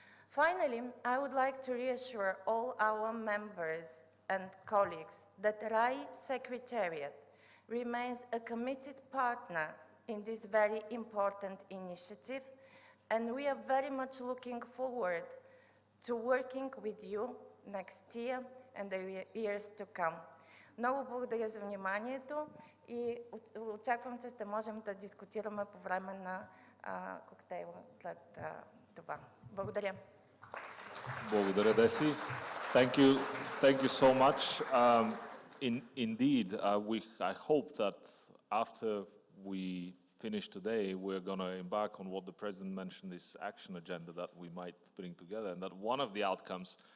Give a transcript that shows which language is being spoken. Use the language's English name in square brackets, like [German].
[English] Finally, I would like to reassure all our members and colleagues that RAI Secretariat remains a committed partner in this very important initiative, and we are very much looking forward to working with you next year and the years to come. [Bulgarian] Много благодаря за вниманието и очаквам, че ще можем да дискутираме по време на коктейла след това. Благодаря. Благодаря, [English] Desi. Thank you so much. Indeed, I hope that after we finish today, we're going to embark on what the President mentioned, this action agenda that we might bring together, and that one of the outcomes,